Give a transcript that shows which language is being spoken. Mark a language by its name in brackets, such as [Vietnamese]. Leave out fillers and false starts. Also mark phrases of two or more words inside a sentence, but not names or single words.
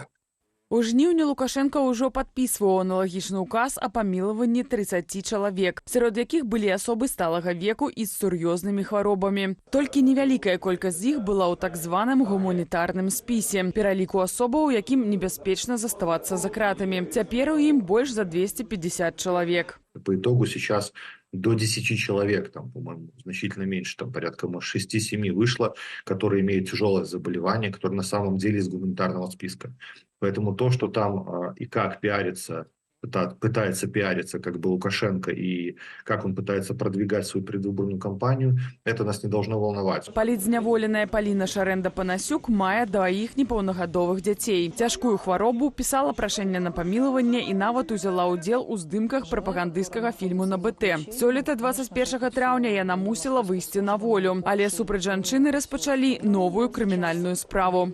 [Belarusian] У жніўні Лукашенко ўжо падпісваў аналагічны указ о памілаванні 30 чалавек, сярод якіх былі асобы сталага веку і з сур'ёзнымі хваробамі. Толькі невялікая колькасць з іх была ў так званым гуманітарным спісе, пераліку асобаў, якім небяспечна заставацца за кратамі. Цяпер у ім больш за 250 чалавек. [Russian] По итогу сейчас до 10 человек, там, по-моему, значительно меньше, там порядка 6-7 вышло, которые имеют тяжелое заболевание, которые на самом деле из гуманитарного списка. Поэтому то, что там и как пытается пиариться как бы Лукашенко и как он пытается продвигать свою предвыборную кампанию, это нас не должно волновать. [Belarusian] Палітзняволеная Полина Шарэнда-Панасюк мае дваіх непаўнагадовых дзяцей. Цяжкую хваробу, пісала прашэнне на памілаванне і нават узяла ўдзел у здымках прапагандысцкага фільму на БТ. Сёлета 21 траўня яна мусіла выйсці на волю, але супраць жанчыны распачалі новую крымінальную справу.